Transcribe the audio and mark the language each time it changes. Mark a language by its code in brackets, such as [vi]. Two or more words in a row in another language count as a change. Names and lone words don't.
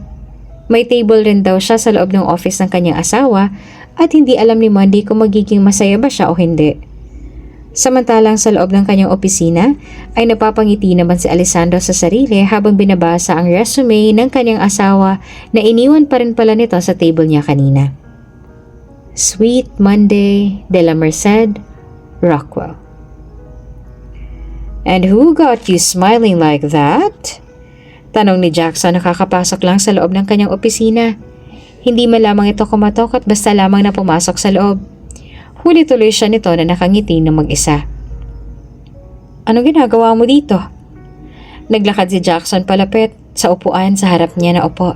[tl] May table rin daw siya sa loob ng office ng kanyang asawa at hindi alam ni Monday kung magiging masaya ba siya o hindi. Samantalang sa loob ng kanyang opisina ay napapangiti naman si Alessandro sa sarili habang binabasa ang resume ng kanyang asawa na iniwan pa rin pala nito sa table niya kanina. Sweet Monday de la Merced Rockwell. [en] "And who got you smiling like that?" [tl] Tanong ni Jackson na kakapasok lang sa loob ng kanyang opisina. Hindi man lamang ito kumatok at basta lamang na pumasok sa loob. Huli tuloy siya nito na nakangiti ng mag-isa. "Ano ginagawa mo dito?" Naglakad si Jackson palapit sa upuan sa harap niya na upo.